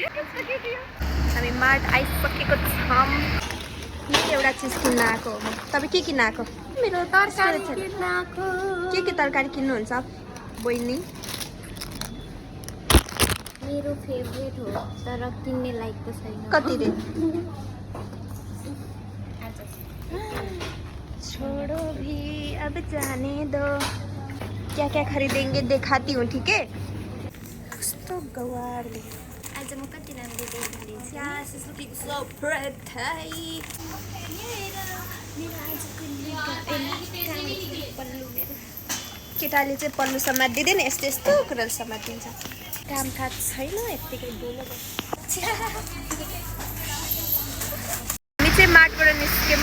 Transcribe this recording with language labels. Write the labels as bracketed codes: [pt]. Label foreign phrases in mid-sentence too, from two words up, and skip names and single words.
[ne] हामी मार्ट आइसकेको छौँ। एउटा चिज किन्न आएको हो। तपाईँ के किन्न आएको? मेरो तरकारी किन्न आएको। के तरकारी किन्नुहुन्छ बहिनी? मेरो फेभरेट हो तर किन्ने लायकको छैन। कति रे? [hi] छोड़ो भी अब जाने दो। क्या क्या खरीदेंगे दिखाती हूँ, ठीक है? [ne] कस्तो गवारले आज म कति राम्रो देखिँदैछु। [en] Yes, it's looking so pretty. [ne] केटाले चाहिँ पल्लु समात्दिँदैन, यस्तो यस्तो कुराले समात्दिन्छ। काम थाहा छैन, यत्तिकै बोलो। हामी चाहिँ मार्टबाट निस्क्यौँ।